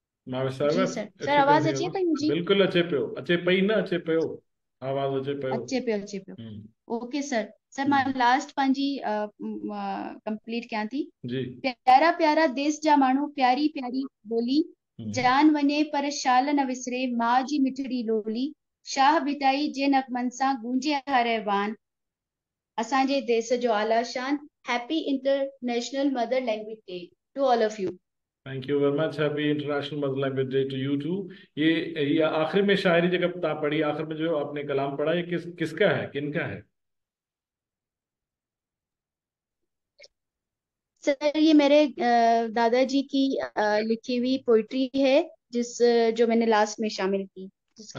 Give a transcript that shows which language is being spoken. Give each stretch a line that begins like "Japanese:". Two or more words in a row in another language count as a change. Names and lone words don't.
Sindhi: मां विसावे जी सर, सर एक्चुअली आवाज़ नहीं अचे
Hindi: होगा।
Sindhi: पई मुंहिंजी? बिल्कुलु अचे पई न अचे पियो, आवाज़ अचे पियो। अचे पियो, अचे पियो। हम्म। ओके सर। सर मां हम्म। लास्ट पंहिंजी कंप्लीट कयां थी। जी। प्यारा प्यारा देश जा माण्हू, प्यारी प्यारी ॿोली, हम्म। जान वञे पर शाल न विसरे, माउ जी मिठड़ी लोली, शाह बिटाई जे नगमनि सां गूंजे हर ऐवान, असांजे देश जो आला शान।
English: Happy International Mother Language Day to all of you. Thank you very much, Happy International Mother Language Day to you too.
Hindi: ये आखिर में शायरी जगह आप पढ़ी, आखिर में जो आपने कलाम पढ़ा, ये किसका है, किनका है? सर ये मेरे दादाजी की लिखी हुई पोइट्री है, जो मैंने लास्ट में शामिल की, जिसके